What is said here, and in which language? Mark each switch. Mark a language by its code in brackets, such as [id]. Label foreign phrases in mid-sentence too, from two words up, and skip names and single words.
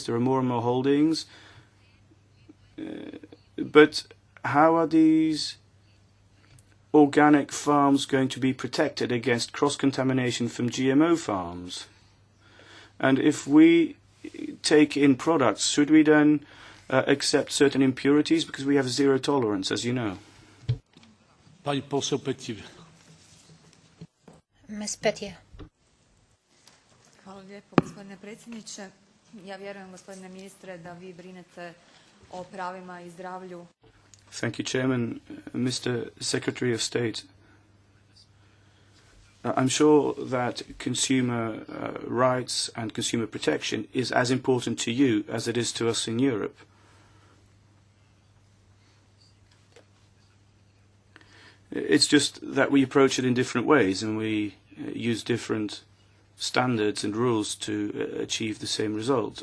[en] There are more and more holdings. But how are these organic farms going to be protected against cross-contamination from GMO farms? And if we take in products, should we then accept certain impurities because we have zero tolerance, as you know? [pl] Pani poseł Petir. [en] Ms. Petir. [hr] Hvala lijepo, gospodine predsjedniče. Ja vjerujem, gospodine ministre, da vi brinete o pravima i zdravlju. [en] Thank you, Chairman. Mr. Secretary of State, I'm sure that consumer rights and consumer protection is as important to you as it is to us in Europe. It's just that we approach it in different ways and we use different standards and rules to achieve the same result.